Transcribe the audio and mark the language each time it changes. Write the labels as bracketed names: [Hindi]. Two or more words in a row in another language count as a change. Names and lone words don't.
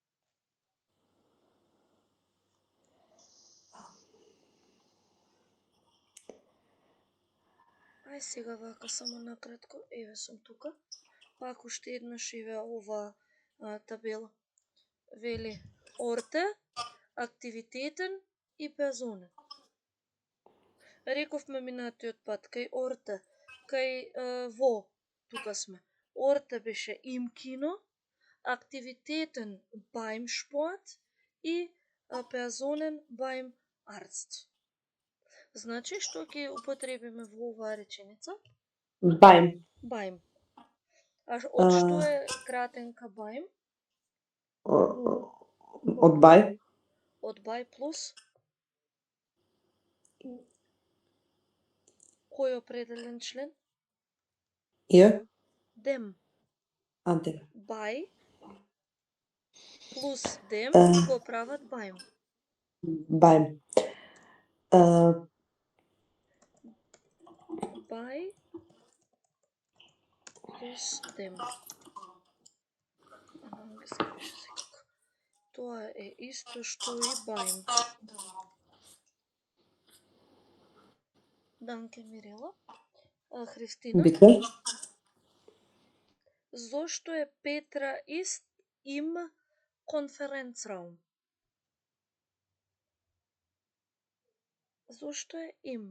[Macedonian] Ај сега вака само накратко, еве сум тука. Пак уште еднаш еве оваа табела. [German] Вели Orte, Aktivitäten и Personen. [Macedonian] Рековме минатиот пат, кај Orte, кај во, тука сме. [German] Orte беше im Kino, Aktivitäten beim Sport и Personen beim Arzt. [Macedonian] Значи, што ќе употребиме во оваа реченица? [German] Beim. Beim. [Macedonian] А од што е кратенка beim? Од by. Од by плюс кој определен член? [German] Ihr. Dem. Dem. [Macedonian] By плюс dem го прават beim. [German] Beim. By плюс dem. [Macedonian] На англиски беше секако. Тоа е исто што и beim. Данке Мирела. Христина. [German] Bitte. [Macedonian] Зошто е [German] Петра ist im Konferenzraum? [Macedonian] Зошто е им?